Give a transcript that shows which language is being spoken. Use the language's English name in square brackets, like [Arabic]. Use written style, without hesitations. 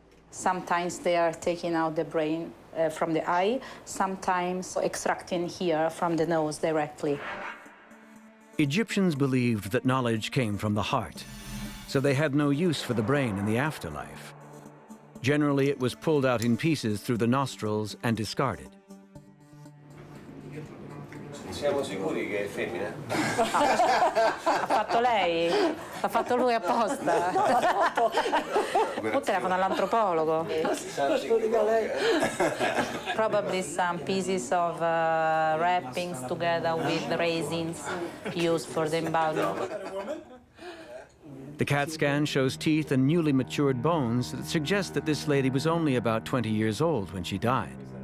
[English] Sometimes they are taking out the brain from the eye, sometimes extracting here from the nose directly. Egyptians believed that knowledge came from the heart, so they had no use for the brain in the afterlife. Generally, it was pulled out in pieces through the nostrils and discarded. [Italian] Siamo sicuri che è femmina? Ha fatto lei? L'ha fatto lui apposta? O telefono all'antropologo? [English] Probably some pieces of wrappings together with the resins used for the embalming. The CAT scan shows teeth and newly matured bones that suggest that this lady was only about 20 years old when she died.